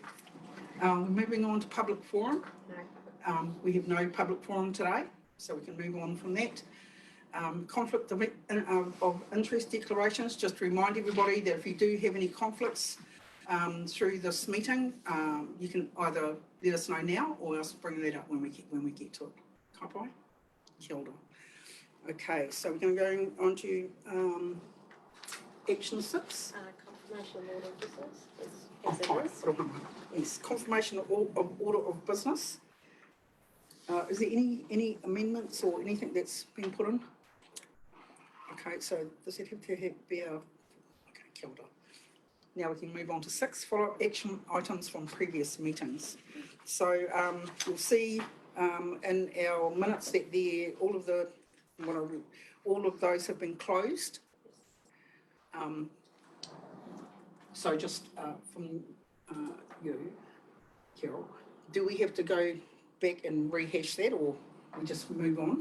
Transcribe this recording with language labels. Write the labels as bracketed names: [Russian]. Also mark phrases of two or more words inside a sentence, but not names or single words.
[English] We're moving on to public forum. We have no public forum today, so we can move on from that. Conflict of interest declarations, just to remind everybody that if you do have any conflicts through this meeting, you can either let us know now or else bring that up when we get to it. [Māori] Ka pai? Kia ora. [English] Okay, so we're going to go on to action 6. Confirmation of order of business. Yes, confirmation of order of business. Is there any amendments or anything that's been put in? Okay, so does it have to be a... [Māori] Okay, kia ora. [English] Now we can move on to 6, follow-up action items from previous meetings. So you'll see in our minutes that all of those have been closed. So just from you, Carol, do we have to go back and rehash that, or we just move on?